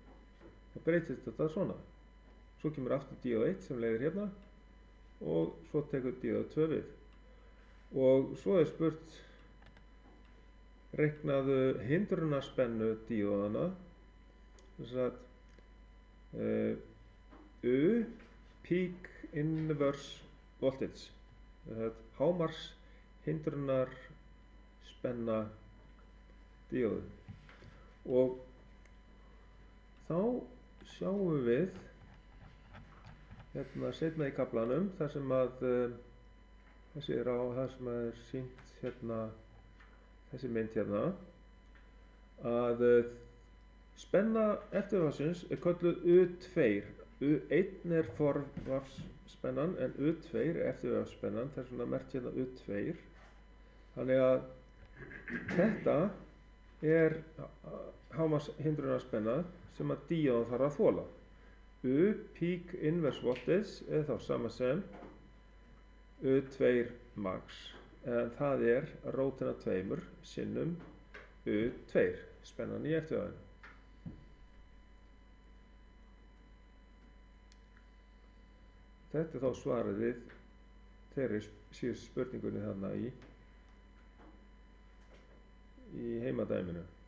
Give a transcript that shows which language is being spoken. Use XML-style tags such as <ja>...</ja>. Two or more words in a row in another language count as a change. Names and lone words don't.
<is>Þá breytist þetta svona. Svo kemur aftur díóð1 sem leiðir hérna og svo tekur díóð2 við. Og svo er spurt, reiknaðu hindrunarspennu díóðana, þess að U</is> <en>peak inverse voltage,</en> <is>hámars hindrunar spenna díóðu. Og þá sjáum við hérna seinna í kaflanum þar sem að það sem er sýnt hérna, þessi mynd hérna, að spenna eftirvarsins er kölluð U2. U1 er forvarpsspennan en U2 er eftirvarpsspennan, þess vegna merkt hérna U2. Þannig að þetta er hámarks hindrunarspenna sem að díóðan þarf að þola. U</is> <en>peak inverse voltage</en> <is>er þá sama sem U2 max, en það er rótina 2 sinnum U2, spennan í eftirvaginu. Þetta er þá svarið við þeirri síðustu spurningunni þarna í heimadæminu.</is>